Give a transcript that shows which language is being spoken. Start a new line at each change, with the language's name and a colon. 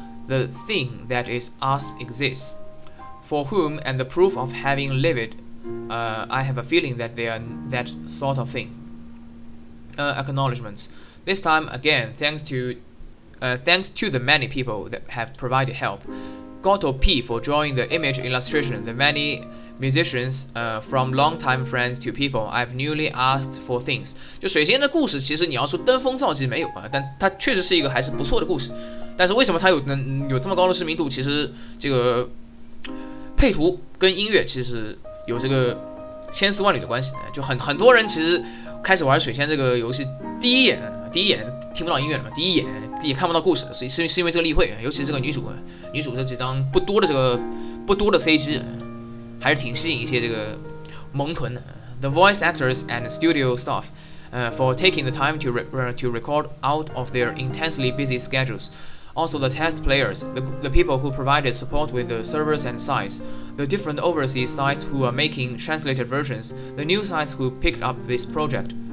English: The thing that is us exists, for whom and the proof of having lived, I have a feeling that they are that sort of thing. Acknowledgements. This time again, thanks to the many people that have provided help. Goto P for drawing the image illustration. The many musicians, from long-time friends to people I've newly asked for things.
Chinese: 就水仙的故事，其实你要说登峰造极没有啊，但它确实是一个还是不错的故事。但是为什么它能有这么高的知名度？其实这个配图跟音乐其实有这个千丝万缕的关系。就很多人其实开始玩水仙这个游戏，第一眼听不到音乐了嘛，第一眼也看不到故事，所以是因为这个例会，尤其是这个女主这几张不多的 CG， 还是挺吸引一些这个萌臀的。
English: The voice actors and studio staff, for taking the time to record out of their intensely busy schedules. Also the test players, the people who provided support with the servers and sites, the different overseas sites who are making translated versions, the new sites who picked up this project.